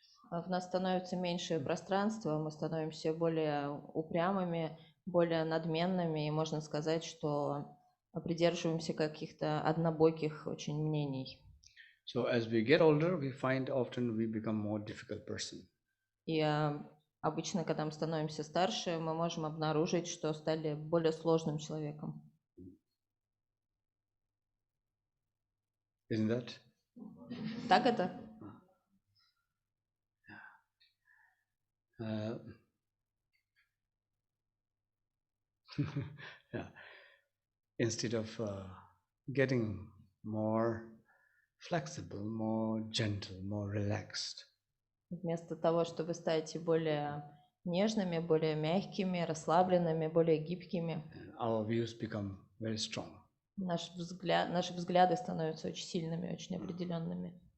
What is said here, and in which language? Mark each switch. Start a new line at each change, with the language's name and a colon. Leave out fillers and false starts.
Russian: В нас становится меньше пространства, мы становимся более упрямыми, более надменными, и можно сказать, что придерживаемся каких-то однобоких очень мнений.
English: So as we get older, we find often we become more difficult person.
Russian: И обычно, когда мы становимся старше, мы можем обнаружить, что стали более сложным человеком.
English: Isn't that?
Russian: Так это?
English: Yeah. Instead of getting more flexible, more gentle, more relaxed.
Russian: Вместо того, чтобы стать более нежными, более мягкими, расслабленными, более гибкими,
English: our views become very strong.
Russian: наши взгляды становятся очень сильными, очень определенными.